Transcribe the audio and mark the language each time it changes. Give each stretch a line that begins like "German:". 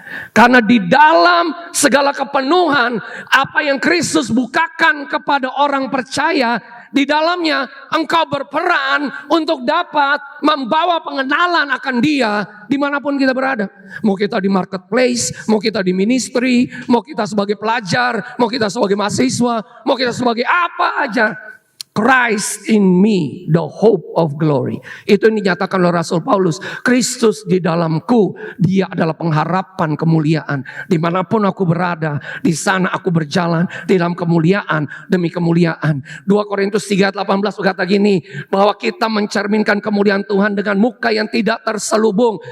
Indonesian: Karena di dalam segala kepenuhan, apa yang Kristus bukakan kepada orang percaya, di dalamnya engkau berperan untuk dapat membawa pengenalan akan Dia dimanapun kita berada. Mau kita di marketplace, mau kita di ministry, mau kita sebagai pelajar, mau kita sebagai mahasiswa, mau kita sebagai apa aja.
English: Christ in me, the hope of glory.
Indonesian: Itu yang dinyatakan oleh Rasul Paulus. Kristus di dalamku, dia adalah pengharapan kemuliaan. Dimanapun aku berada, di sana aku berjalan di dalam kemuliaan demi kemuliaan. 2 Korintus 3:18 berkata gini, bahwa kita mencerminkan kemuliaan Tuhan dengan muka yang tidak terselubung.